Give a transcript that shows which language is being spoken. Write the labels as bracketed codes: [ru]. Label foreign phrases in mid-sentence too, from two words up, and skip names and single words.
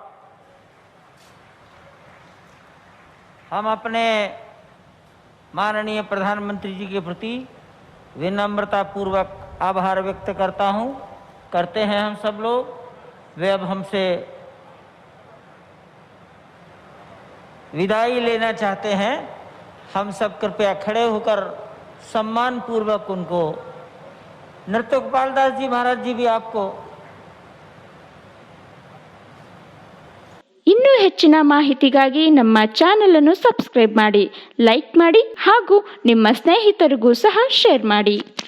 [hi] हम अपने माननीय प्रधानमंत्री जी के प्रति विनम्रता पूर्वक आभार व्यक्त करते हैं हम सब लोग। वे अब हमसे विदाई लेना चाहते हैं। हम सब कृपया खड़े होकर सम्मान पूर्वक उनको, नृत्य गोपाल दास जी महाराज जी भी आपको। [kn] ಇನ್ನೂ ಹೆಚ್ಚಿನ ಮಾಹಿತಿಗಾಗಿ ನಮ್ಮ ಚಾನೆಲ್ ಅನ್ನು ಸಬ್ಸ್ಕ್ರೈಬ್ ಮಾಡಿ, ಲೈಕ್ ಮಾಡಿ ಹಾಗೂ ನಿಮ್ಮ ಸ್ನೇಹಿತರಿಗೂ ಸಹ ಶೇರ್ ಮಾಡಿ.